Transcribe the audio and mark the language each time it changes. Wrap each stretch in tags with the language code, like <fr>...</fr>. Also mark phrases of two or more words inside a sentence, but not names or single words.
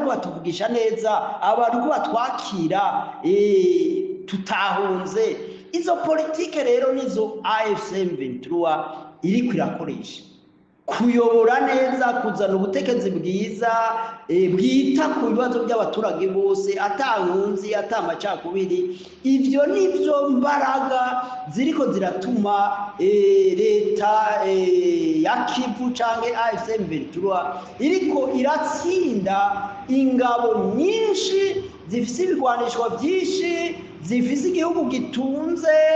<rn>ariko batuvugisha neza abantu ko batwakira tutahunze izo politike rero nizo AFC M23 iri kwirakoresha kuyobora neza kuzana ubutegetsi bwiza bwita ku bibazo by'abaturage bose atankunzi atamacakubiri ivyo nivyo mbaraga ziriko ziratuma leta ya Kivu canke AFC M23 iriko iratsinda ingabo nyinshi zifise ibigwanishwa byinshi zifise igihugu gitunze</rn>